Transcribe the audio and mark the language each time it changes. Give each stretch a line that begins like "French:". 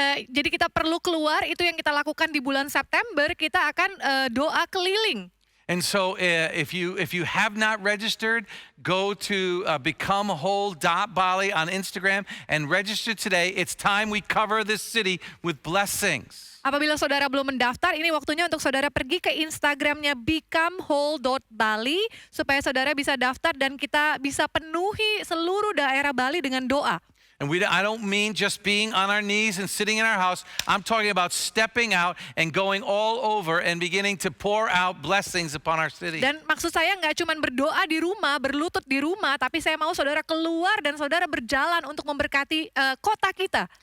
Indonesian: Jadi kita perlu keluar, itu yang kita lakukan di bulan September, kita akan doa keliling.
English: And so if you have not registered, go to becomewhole.bali on Instagram and register today. It's time we cover this city with blessings.
Indonesian: Apabila saudara belum mendaftar, ini waktunya untuk saudara pergi ke Instagramnya becomewhole.bali supaya saudara bisa daftar dan kita bisa penuhi seluruh daerah Bali dengan doa.
English: And I don't mean just being on our knees and sitting in our house. I'm talking about stepping out and going all over and beginning to pour out blessings upon our city.
Indonesian: Dan maksud saya nggak cuma berdoa di rumah, berlutut di rumah, tapi saya mau saudara keluar dan saudara berjalan untuk memberkati kota kita.